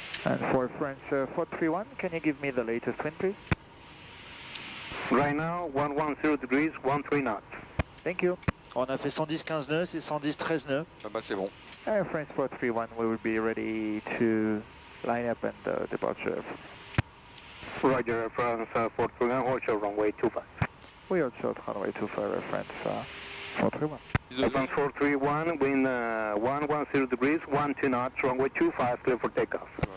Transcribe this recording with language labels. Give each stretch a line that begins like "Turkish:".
English: And for France 431, can you give me the latest wind, please? Right now, 110 degrees, 13 knots. Thank you.
French: On a fait 110-15 nœuds, c'est 110-13 nœuds. Ah bah c'est bon.
English: France 431, we will be ready to line up and departure. Roger, France 431, hold short runway 25. We are short runway 25, France 431. France 431, wind 110 degrees, 12 knots, runway 25, clear for takeoff.